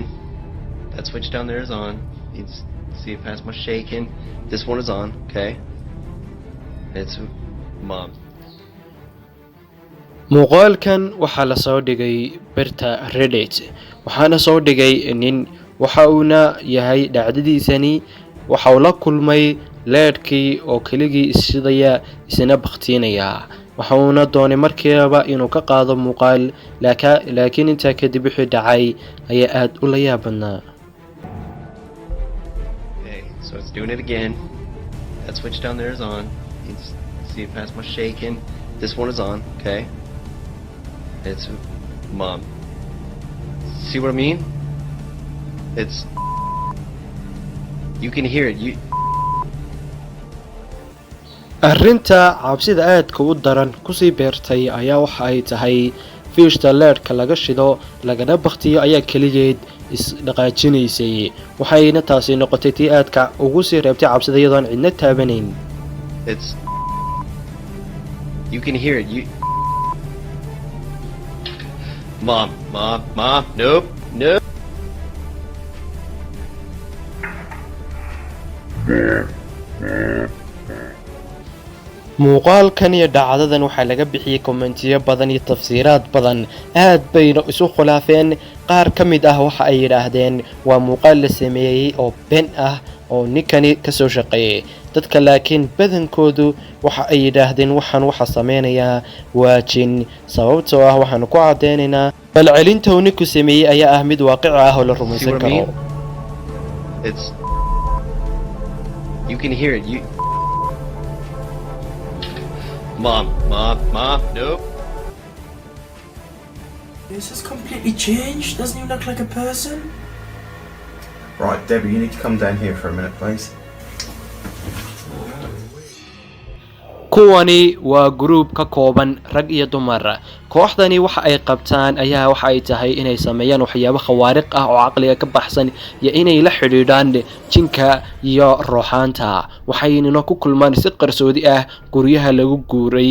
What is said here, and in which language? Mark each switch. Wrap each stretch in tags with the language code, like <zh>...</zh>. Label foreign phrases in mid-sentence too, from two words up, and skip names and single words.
<en>That switch down there is on. You can see it past my shaking. This one is on, okay? It's mom.</en> <so>muuqaalkan waxaa la soo dhigay barta Reddit waxaana soo dhigay nin waxa uuna yahay dhacdadiisani waxa uu la kulmay leedkii oo keligii isshidaya isna baqtiinaya waxa uuna doonay markiiba inuu ka qaado muuqaal laakiin inta kadib wixii dhacay ayaa aad u la yaabnaa.</so> <en>Okay, so it's doing it again. That switch down there is on. You can see it past my shaking. This one is on, okay? It's mom. See what I mean? It's you can hear it.</en> <so>arrinta cabsida aadka u daran ku sii beertay ayaa waxa ay tahay fiishta leedka laga shido lagana baqtiyo ayaa kaligeed isdhaqaajinaysay waxayna taasi noqotay tii aadka ugu sii reebtay cabsida iyadoon cidna taabanayn.</so> <en>It's you can hear it. Mom, nope.</en> <so>muuqaalkan iyo dhacdadan waxaa laga bixiyay kommentiyo badan iyo tafsiiraad badan aad bayna isu khilaafeen qaar ka mid ah waxa ay yidhaahdeen waa muuqaal la sameeyey oo been ah oo ninkani ka soo shaqeeyay dadka laakiin badankoodu waxa ay yidhaahdeen waxaan waxa sameynayaa waa jin sababtoo ah waxaan ku cadeynaynaa falcelinta uu ninku sameeyey ayaa ah mid waaqici ah oo la rumaysan karo.</so> <en>It's you can hear it. Mom, nope. This has completely changed. Doesn't even look like a person. Right, Debbie, you need to come down here for a minute, please.</en> <so>kuwani waa group ka kooban rag iyo dumar kooxdani waxa ay qabtaan ayaa waxa ay tahay inay sameeyaan waxyaabo khawaariq ah oo caqliga ka baxsan iyo inay la xidhiidhaan jinka iyo ruuxaanta waxayna ku kulmaan si qarsoodi ah guryaha lagu guuray.</so>